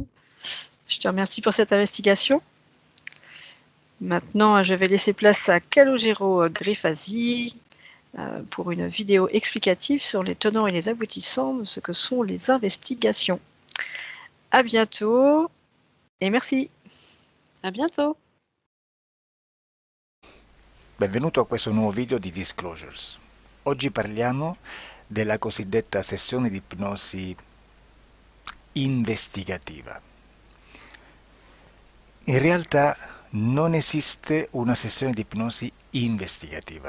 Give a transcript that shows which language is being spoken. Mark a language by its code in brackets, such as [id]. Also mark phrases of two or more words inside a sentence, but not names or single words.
[fr] Je te remercie pour cette investigation. Maintenant, je vais laisser place à Calogero Grifasi pour une vidéo explicative sur les tenants et les aboutissants de ce que sont les investigations. À bientôt et merci. À bientôt. [it] Benvenuto a questo nuovo video di Disclosures. Oggi parliamo della cosiddetta sessione di ipnosi investigativa. In realtà non esiste una sessione di ipnosi investigativa.